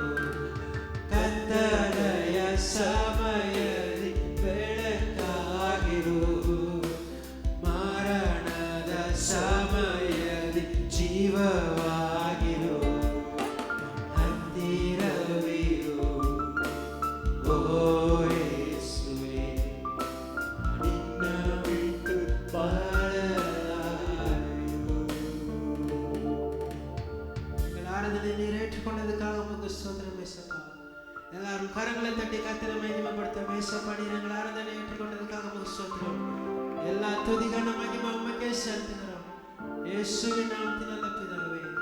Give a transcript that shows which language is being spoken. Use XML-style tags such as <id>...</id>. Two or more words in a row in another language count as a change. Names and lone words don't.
<kn>ಕತ್ತಲೆಯ ಸಮಯದಿ ಬೆಳಕಾಗಿರು, ಮರಣದ ಸಮಯದಿ ಜೀವವಾಗಿರು. ಹತ್ತಿರವಿರು ಓ ಯೇಸುವೆ, ನಿನ್ನ ಬಿಟ್ಟು ಬಾಳಲಾರೆನು.</kn> <ta>எங்கள் ஆராதனை நீர் ஏற்றுக்கொண்டதுக்காக உமக்கு ஸ்தோத்திரம் ஏசப்பா. எல்லாரும் கரங்களை தட்டி கர்த்தரை மகிமைப்படுத்த ஏசப்பா. நீர் எங்கள் ஆராதனை ஏற்றுக்கொண்டதுக்காக உமக்கு ஸ்தோத்திரம். எல்லா துதிகான மகிமை உமக்கே செலுத்துகிறோம். இயேசுவின் நாமத்தில் நல்ல பிதாவே.</ta>